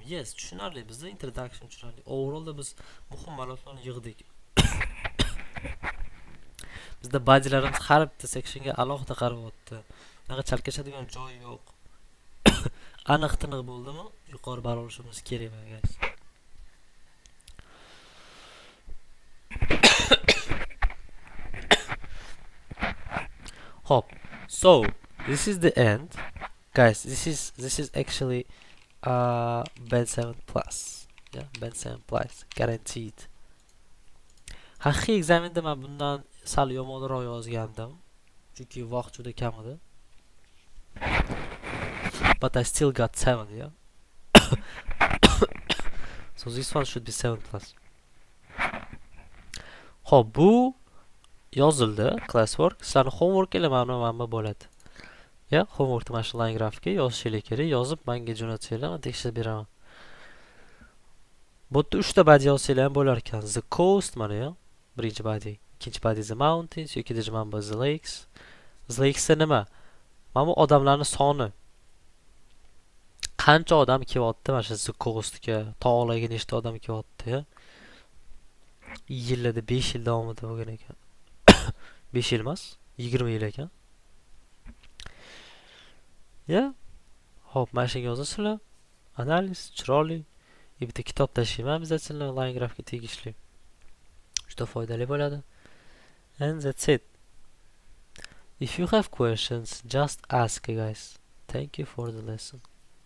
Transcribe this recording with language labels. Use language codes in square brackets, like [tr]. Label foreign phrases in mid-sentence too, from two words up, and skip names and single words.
[uz] Yes, tushunarli. Bizda introduction tushunarli. Overallda biz muhim ma'lumotlarni yig'dik. Bizda bodylarimiz har bitta sectionga alohida qarayapti. Unaqa chalkashadigan joyi yo'q. Aniq-tiniq bo'ldimi? Yuqori ball olishimiz kerak guys. Hop. [en] So, this is the end. Guys, this is actually band 7 plus. Yeah, band 7 plus guaranteed. [uz] Haqiqiy ekzamenda men bundan sal yomonroq yozgandim, chunki vaqt juda kam edi. [en] But I still got 7, yeah. So this one should be 7 plus. [uz] Xo'p, bu yozildi, classwork. Sizlarning homework ile mana bo'ladi. Ya, homeworkni mana shu [en] line graphga [uz] yozishingiz kerak. Yozib menga jo'natsanglar, men tekshirib beraman. Bu yerda 3 ta body yozsanglar ham bo'lar ekan. [en] The coast [uz] mana ya, birinchi body. Ikkinchi body [en] the mountains, [uz] yoki mana [en] the lakes. The lakes [uz] nima? Mana bu odamlarning soni. Qancha odam kelyapti mana shu [en] the coastga, [uz] tog'larga nechta odam kelyapti? Yillarda 5 yil davomida bo'lgan ekan. 5 yil emas, 20 yil ekan. Ya, hop, mana shunga yozasizlar. Analiz chiroyli. Bitta kitob tashlayman obязательно [en] line graphga [uz] tegishli. Juda foydali bo'ladi. [en] And that's it. If you have questions, just ask, guys. Thank you for the lesson.